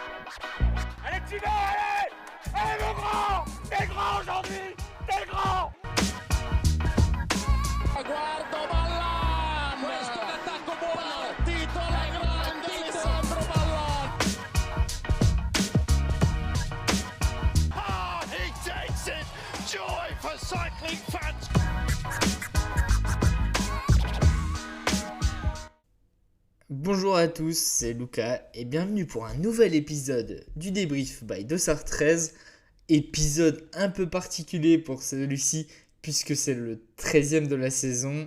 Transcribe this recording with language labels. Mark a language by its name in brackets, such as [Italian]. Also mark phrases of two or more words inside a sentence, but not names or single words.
[French] Allez, tu vas, allez! Allez, mon grand! T'es grand aujourd'hui! T'es grand! [Italian] Guardo Ballan, questo è l'attacco buono, partito la grande Alessandro Ballan. [English] Ah, he takes it! Joy for cycling fans! [French] Bonjour à tous, c'est Lucas et bienvenue pour un nouvel épisode du débrief by Dossard 13. Épisode un peu particulier pour celui-ci puisque c'est le 13e de la saison.